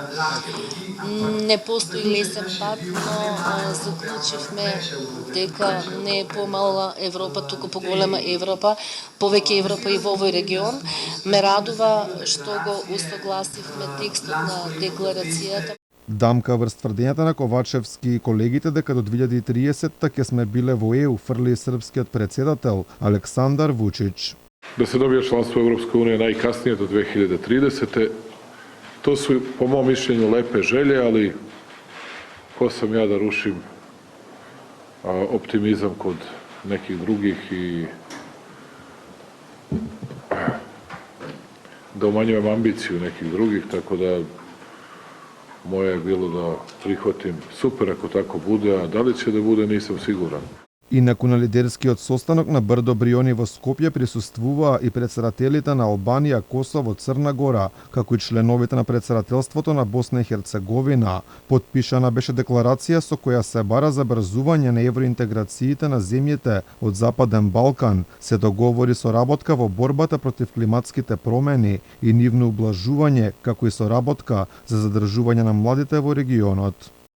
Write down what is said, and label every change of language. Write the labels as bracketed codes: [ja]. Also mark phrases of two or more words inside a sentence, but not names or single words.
[mk] Не постои лесен пат, но заклучивме дека не е помала Европа, туку поголема Европа, повеќе Европа и во овој регион. Ме радува што го усогласивме текстот на декларацијата. Дамка врз тврдењата на Ковачевски и колегите дека до 2030-та ќе сме биле во ЕУ, фрли српскиот председател Александар Вучич. [sr] Da se dobije članstvo Evropske unije najkasnije do 2030. To su, po mom mišljenju, lepe želje, ali ko sam ja da rušim optimizam kod nekih drugih i da umanjujem ambiciju nekih drugih, tako da moje je bilo da prihvatim super ako tako bude, a da li će da bude nisam siguran. [mk] Инаку на лидерскиот состанок на Брдо Бриони во Скопје присуствуваа и председателите на Албанија, Косово, Црна Гора, како и членовите на председателството на Босна и Херцеговина. Потпишана беше декларација со која се бара забрзување на евроинтеграциите на земјите од Западен Балкан, се договори соработка во борбата против климатските промени и нивно ублажување, како и соработка за задржување на младите во регионот.